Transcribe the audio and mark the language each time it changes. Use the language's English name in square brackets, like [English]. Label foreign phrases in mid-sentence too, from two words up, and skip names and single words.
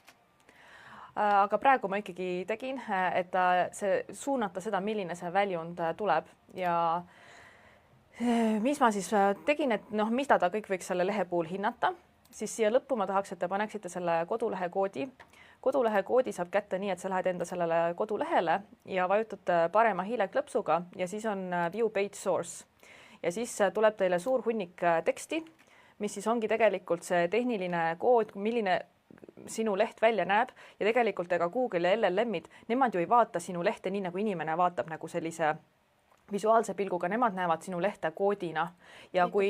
[Estonian] Aga praegu ma ikkagi tegin, et suunata seda, milline see väljund tuleb ja mis ma siis tegin, et mida ta kõik võiks selle lehe puhul hinnata, siis siia lõppu ma tahaks, et te paneksite selle kodulehe koodi. Kodulehe koodi saab kätte nii, et sa lähed enda sellele kodulehele ja vajutad parema hiileklõpsuga ja siis on [English] view page source. [Estonian] Ja siis tuleb teile suur hunnik teksti, mis siis ongi tegelikult see tehniline kood, milline sinu leht välja näeb ja tegelikult ega Google ja LLM-id, nemad ju ei vaata sinu lehte nii, nagu inimene vaatab nagu sellise visuaalse pilguga, nemad näevad sinu lehte koodina ja